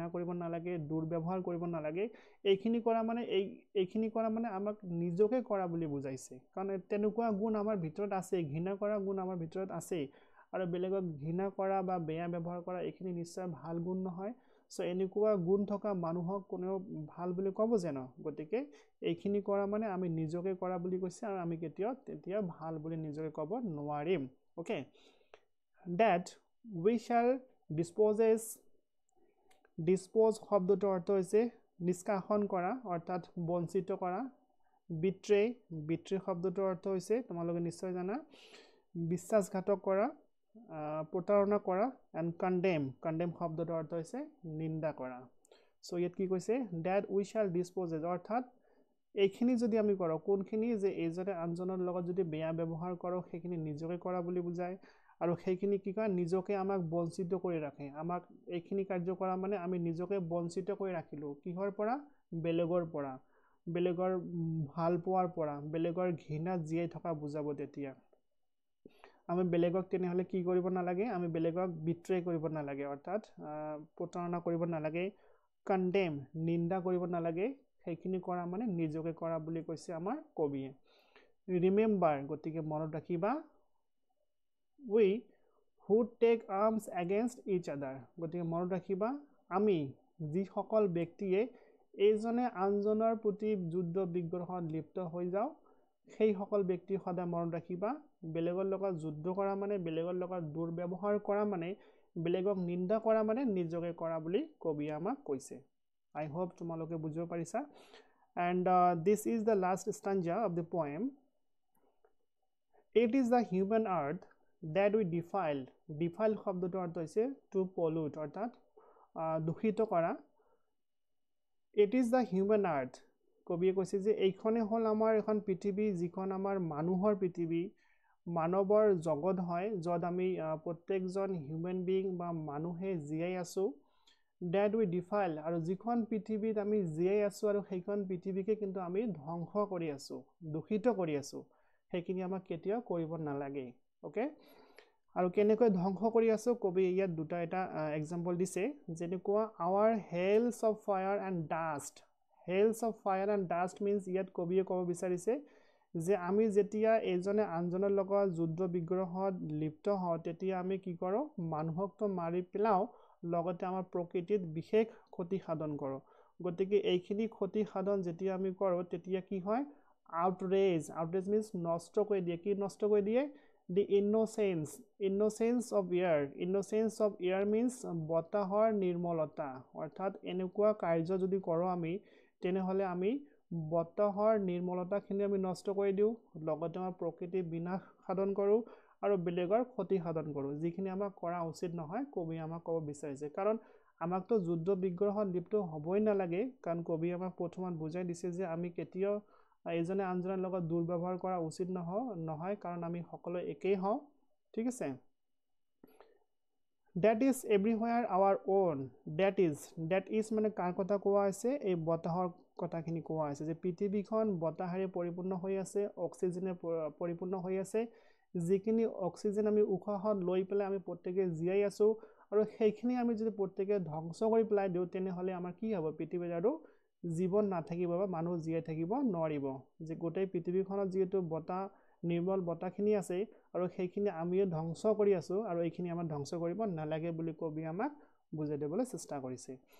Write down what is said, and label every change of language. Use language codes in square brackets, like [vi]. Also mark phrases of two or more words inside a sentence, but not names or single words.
[as] কৰিব নালাগে দুৰ্ব্যৱহাৰ কৰিব নালাগে এইখিনি কৰা মানে আমাক নিজকে কৰা বুলি বুজাইছে কাৰণ তেনেকুৱা গুণ আমাৰ ভিতৰত আছে ঘৃণা কৰা গুণ আমাৰ ভিতৰত আছে আৰু বেলেগক ঘৃণা কৰা বা বেয়া ব্যৱহাৰ কৰা এইখিনি নিশ্চয় ভাল গুণ নহয় সো এনেকুৱা গুণ থকা মানুহক কোনেও ভাল বুলি ক'ব জানো গতিকে এইখিনি কৰা মানে আমি নিজকে কৰা বুলি কৈছে আৰু আমি কেতিয়াও তেতিয়া ভাল বুলি নিজকে ক'ব নোৱাৰিম ওকে [en] that we shall [as] dispose শব্দটোৰ অৰ্থ হৈছে নিষ্কাশন কৰা অৰ্থাৎ বঞ্চিত কৰা betray শব্দটোৰ অৰ্থ হৈছে তোমালোকে নিশ্চয় জানা বিশ্বাসঘাতক কৰা প্ৰতাৰণা কৰা [en] and condemn [as] শব্দটোৰ অৰ্থ হৈছে নিন্দা কৰা সো ইয়াত কি কৈছে [en] that we shall dispose [as] অৰ্থাৎ এইখিনি যদি আমি কৰোঁ কোনখিনি যে এজনে আনজনৰ লগত যদি বেয়া ব্যৱহাৰ কৰোঁ সেইখিনি নিজকে কৰা বুলি বুজায় আৰু সেইখিনি কি কয় নিজকে আমাক বঞ্চিত কৰি ৰাখে আমাক এইখিনি কাৰ্য কৰা মানে আমি নিজকে বঞ্চিত কৰি ৰাখিলো কিহৰ পৰা বেলেগৰ ভাল পোৱাৰ পৰা বেলেগৰ ঘৃণাত জীয়াই থকা বুজাব তেতিয়া আমি বেলেগক তেনেহলে কি কৰিব নালাগে আমি বেলেগক বিট্ৰে কৰিব নালাগে অৰ্থাৎ প্ৰতাৰণা কৰিব নালাগে কন্ডেম নিন্দা কৰিব নালাগে সেইখিনি কৰা মানে নিজকে কৰা বুলি কৈছে আমাৰ কবিয়ে ৰিমেম্বাৰ গতিকে মনত ৰাখিবা [en] we who take arms against each [as] other গতিকে মনত ৰাখিবা আমি যি সকল ব্যক্তিয়ে এইজনে আনজনৰ প্ৰতি যুদ্ধ বিগ্ৰহত লিপ্ত হৈ যাও সেই সকল ব্যক্তি সদায় মনত ৰাখিবা বেলেগৰ লগত যুদ্ধ কৰা মানে বেলেগৰ লগত দুৰ্ব্যৱহাৰ কৰা মানে বেলেগক নিন্দা কৰা মানে নিজকে কৰা বুলি কবিয়ে আমাক কৈছে [en] I hope [as] তোমালোকে বুজিব পাৰিছা [en] and this is the last stanza of the poem it is the human earth that we [as] defile শব্দটোৰ অৰ্থ হৈছে [en] to pollute [as] অৰ্থাৎ দূষিত কৰা [en] it is the human earth [as] কবিয়ে কৈছে যে এইখনে হল আমাৰ এখন পৃথিৱী যিখন আমাৰ মানুহৰ পৃথিৱী মানৱৰ জগত হয় যত আমি প্ৰত্যেকজন [en] human being [as] বা মানুহে জীয়াই আছো [en] that we defile [as] আৰু যিখন পৃথিৱীত আমি জীয়াই আছো আৰু সেইখন পৃথিৱীকে কিন্তু আমি ধ্বংস কৰি আছো দূষিত কৰি আছো সেইখিনি আমাক কেতিয়াও কৰিব নালাগে ওকে আৰু কেনেকৈ ধ্বংস কৰি আছো কবি ইয়াত দুটা এটা এক্সাম্পল দিছে যেনেকুৱা [en] our hails of fire and dust means [as] ইয়াত কবিয়ে ক'ব বিচাৰিছে যে আমি যেতিয়া এজনে আনজনৰ লগত যুদ্ধ বিগ্ৰহত লিপ্ত হওঁ তেতিয়া আমি কি কৰো মানুহক তো মাৰি পেলাও লগতে আমাৰ প্ৰকৃতিত বিশেষ ক্ষতি সাধন কৰো গতিকে এইখিনি ক্ষতি সাধন যেতিয়া আমি কৰো তেতিয়া কি হয় [en] outrage means [as] নষ্ট কৰি দিয়ে কি নষ্ট কৰি দিয়ে [en] the innocence of air means [as] বতাহৰ নিৰ্মলতা অৰ্থাৎ এনেকুৱা কাৰ্য যদি কৰো আমি তেনেহলে আমি বতাহৰ নিৰ্মলতাখিনি আমি নষ্ট কৰি দিও লগতে আমাৰ প্ৰকৃতি বিনাশ সাধন কৰো আৰু বেলেগৰ ক্ষতি সাধন কৰো যিখিনি আমাক কৰা উচিত নহয় কবি আমাক ক'ব বিচাৰিছে কাৰণ আমাকতো যুদ্ধ বিগ্ৰহত লিপ্ত হ'বই নালাগে কাৰণ কবি আমাক প্ৰথমত বুজাই দিছে যে আমি কেতিয়াও এজনে আনজনৰ লগত দুৰ্ব্যৱহাৰ কৰা উচিত নহয় কাৰণ আমি সকলো একেই হওঁ ঠিক আছে [en] that is everywhere our own that is [as] মানে কাৰ কথা কোৱা আছে এই বতাহৰ কথাখিনি কোৱা আছে যে পৃথিৱীখন বতাহেৰে পৰিপূৰ্ণ হৈ আছে অক্সিজেনে পৰিপূৰ্ণ হৈ আছে যিখিনি অক্সিজেন আমি উশাহত লৈ পেলাই আমি প্ৰত্যেককে জীয়াই আছো আৰু সেইখিনি আমি যদি প্ৰত্যেককে ধ্বংস কৰি পেলাই দিও তেনেহলে আমাৰ কি হ'ব পৃথিৱীত আৰু জীৱন নাথাকিব বা মানুহ জীয়াই থাকিব নোৱাৰিব যে গোটেই পৃথিৱীখনত যেটো বতাহ নিৰ্মল বতাহখিনি আছে আৰু সেইখিনি আমিও ধ্বংস কৰি আছো আৰু এইখিনি আমাৰ ধ্বংস কৰিব নালাগে বুলি কবি আমাক বুজাই দিবলৈ চেষ্টা কৰিছে